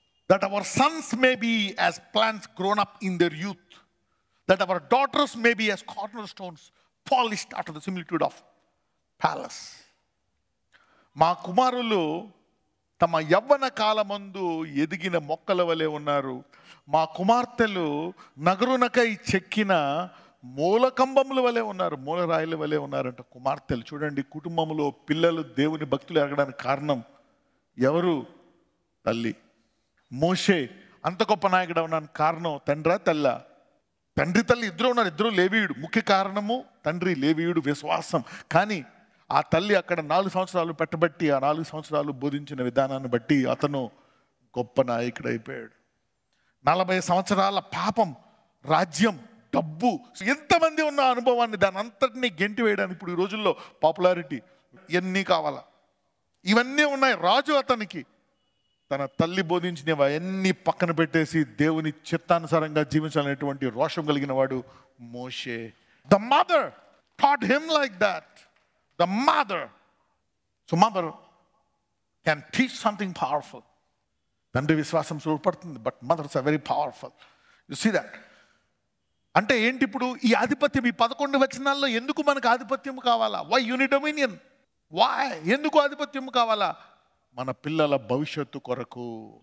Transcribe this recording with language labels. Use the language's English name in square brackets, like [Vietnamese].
[English] That our sons may be as plants grown up in their youth, that our daughters may be as cornerstones polished after the similitude of palace. [Telugu] మా కుమారులు తమ యవ్వన కాలమందు ఎదిగిన మొక్కల వలె ఉన్నారు, మా కుమార్తెలు నగరునకై చెక్కిన మూలకంబముల వలె ఉన్నారు, మూలరాయిల వలె ఉన్నారంట కుమార్తెలు. చూడండి, కుటుంబంలో పిల్లలు దేవుని భక్తులు ఎరగడానికి కారణం ఎవరు? తల్లి. మోషే అంత గొప్ప నాయకుడు అవడానికి కారణం తండ్రా తల్లా? తండ్రి తల్లి ఇద్దరు ఉన్నారు, ఇద్దరు లేవీయుడు. ముఖ్య కారణము తండ్రి లేవీయుడు, విశ్వాసం. కానీ ఆ తల్లి అక్కడ 4 సంవత్సరాలు పెట్టబట్టి, ఆ 4 సంవత్సరాలు బోధించిన విధానాన్ని బట్టి అతను గొప్ప నాయకుడు అయిపోయాడు. 40 సంవత్సరాల పాపం, రాజ్యం, డబ్బు, ఎంతమంది ఉన్న అనుభవాన్ని దాని అంతటినీ గెంటి వేయడానికి ఇప్పుడు ఈ రోజుల్లో పాపులారిటీ ఇవన్నీ కావాలా? ఇవన్నీ ఉన్నాయి. రాజు అతనికి తన తల్లి బోధించినవి అవన్నీ పక్కన పెట్టేసి దేవుని చిత్తానుసారంగా జీవించాలనేటువంటి రోషం కలిగిన వాడు మోషే. [English] The mother taught him like that. The mother. So mother can teach something powerful. [Telugu] తండ్రి విశ్వాసం చూపడుతుంది, [English] But mothers are very powerful. You see that. [Telugu] అంటే ఏంటి ఇప్పుడు ఈ ఆధిపత్యం? ఈ 11 వచనాల్లో ఎందుకు మనకు ఆధిపత్యం కావాలా? [English] Why you need dominion? Why? [Telugu] ఎందుకు ఆధిపత్యం కావాలా? మన పిల్లల భవిష్యత్తు కొరకు.